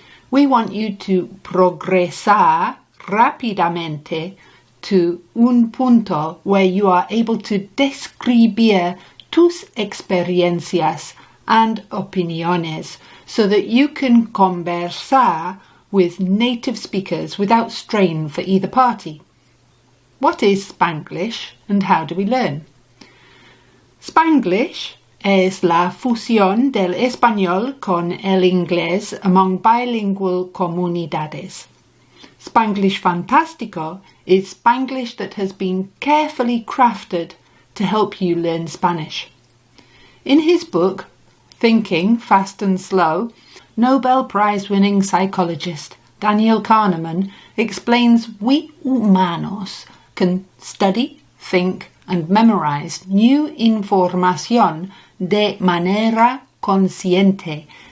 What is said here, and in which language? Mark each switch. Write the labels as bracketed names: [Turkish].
[English] We want you to [Spanish] progresar rápidamente [English] to [Spanish] un punto [English] where you are able to [Spanish] describir tus experiencias [English] and [Spanish] opiniones [English] so that you can [Spanish] conversar [English] with native speakers without strain for either party. What is Spanglish and how do we learn? [Spanish] Spanglish es la fusión del español con el inglés [English] among bilingual [Spanish] comunidades. [English] Spanglish Fantastico is Spanglish that has been carefully crafted to help you learn Spanish. In his book, Thinking Fast and Slow, Nobel Prize-winning psychologist Daniel Kahneman explains we [Spanish] humanos [English] can study, think and memorize new [Spanish] información de manera consciente.